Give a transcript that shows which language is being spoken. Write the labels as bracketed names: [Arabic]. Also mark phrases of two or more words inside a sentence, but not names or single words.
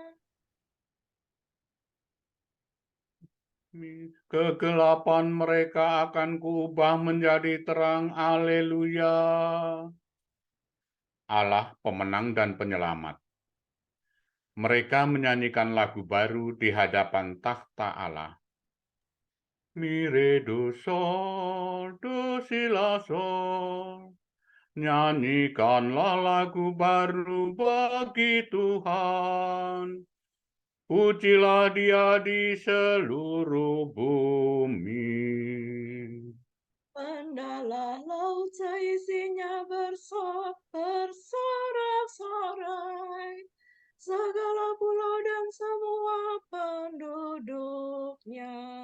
[Indonesian] Kegelapan mereka akan kuubah menjadi terang. Haleluya. Allah pemenang dan penyelamat. Mereka menyanyikan lagu baru di hadapan takhta Allah. Mire do sol, do si la sol. Nyanyikanlah lagu baru bagi Tuhan. Pujilah Dia di seluruh bumi. Pendalah laut seisinya bersorak-sorai, segala pulau dan semua penduduknya.